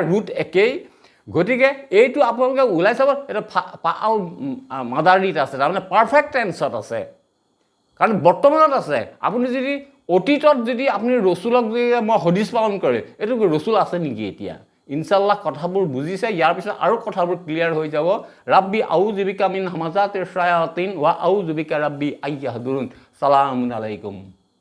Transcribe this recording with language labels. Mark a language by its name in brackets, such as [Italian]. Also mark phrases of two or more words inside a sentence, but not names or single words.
[Assamese] ৰুট একেই গতিকে এইটো আপোনালোকে ওলাই চাব এটা [Arabic] فعل ماضي [Assamese] আছে তাৰমানে [English] perfect tense [Assamese] আছে কাৰণ বৰ্তমানত আছে আপুনি যদি অতীতত যদি আপুনি ৰচুলক যদি মই হদিছ পালন কৰে এইটো ৰচুল আছে নেকি এতিয়া ইনশাআল্লাহ কথাবোৰ বুজিছে ইয়াৰ পিছত আৰু কথাবোৰ ক্লিয়াৰ হৈ যাব [Arabic] رب أعوذ بك من همزات الشياطين وأعوذ بك رب أن يحضرون سلام عليكم